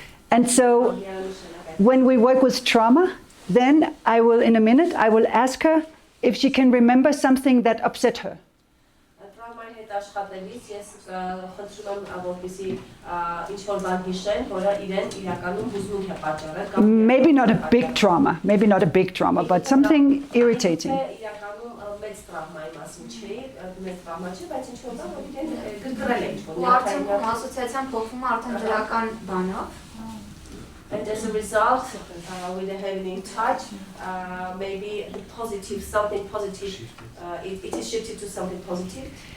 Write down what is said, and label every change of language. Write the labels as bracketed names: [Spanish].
[English] And so when we work with trauma, then I will, in a minute, I will ask her if she can remember something that upset her. [Armenian] Տրավմայի հետ աշխատելիս ես խնդրում եմ որպեսզի ինչ-որ բան հիշեն, որը իրեն իրականում հուզմունք է պատճառել կամ [English] Maybe not a big trauma, maybe not a big trauma, but something irritating. [Armenian] իրականում մեծ տրավմայի մասին չի, մեծ տրավմա չի, բայց ինչ-որ բան, որ իրեն գրգռել է ինչ-որ։ Ու արդեն ասոցիացիան փոխվում է արդեն դրական բանով։ [English] And as a result, with the healing touch, maybe the positive, something positive, it is shifted to something positive.